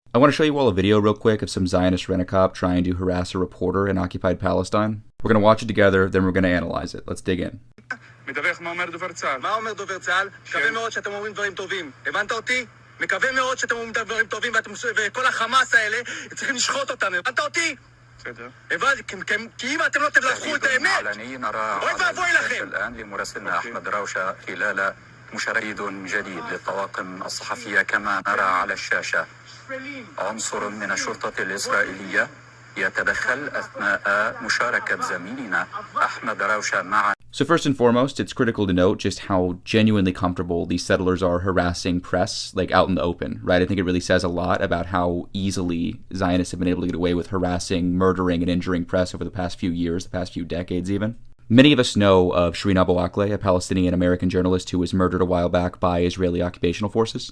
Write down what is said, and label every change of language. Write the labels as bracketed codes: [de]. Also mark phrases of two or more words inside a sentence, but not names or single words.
[en] I want to show you all a video real quick of some Zionist rent-a-cop trying to harass a reporter in occupied Palestine. We're going to watch it together, then we're going to analyze it. Let's dig in. [he] מדווח מה אומר דובר צה"ל. מה אומר דובר צה"ל? מקווה מאוד שאתם אומרים דברים טובים. הבנת אותי? מקווה מאוד שאתם אומרים דברים טובים וכל החמאס האלה צריכים לשחוט אותם. הבנת אותי? בסדר. כי אם אתם לא תבלחו את האמת, אוי ואבוי לכם. [ar] الآن لمراسلنا أحمد راوشة خلال مشاركة جديد للطواقم الصحفية كما نرى على الشاشة عنصر من الشرطة الإسرائيلية يتدخل أثناء مشاركة زميلنا أحمد راوشة مع. [en] So first and foremost, it's critical to note just how genuinely comfortable these settlers are harassing press, like out in the open, right? I think it really says a lot about how easily Zionists have been able to get away with harassing, murdering, and injuring press over the past few years, the past few decades even. Many of us know of Shireen Abu Akleh, a Palestinian-American journalist who was murdered a while back by Israeli occupational forces.